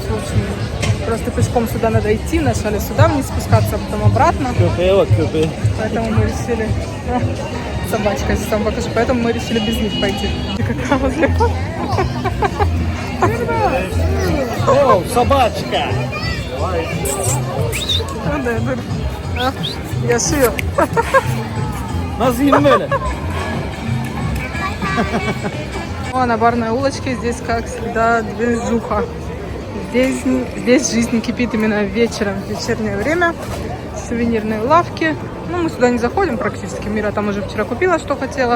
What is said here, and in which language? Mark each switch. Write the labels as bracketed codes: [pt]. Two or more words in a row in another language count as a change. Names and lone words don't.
[ru] В общем, просто пешком сюда надо идти. Вначале сюда вниз спускаться, а потом обратно. Поэтому мы решили... Собачка, если сам покажу. Поэтому мы решили без них пойти. О, собачка! [tr] Yaşıyor. Nasıl 20 böyle? [ru] Ну, а на барной улочке здесь, как всегда, движуха. Здесь жизнь кипит именно вечером, в вечернее время. Сувенирные лавки. Ну, мы сюда не заходим практически. Мира там уже вчера купила, что хотела.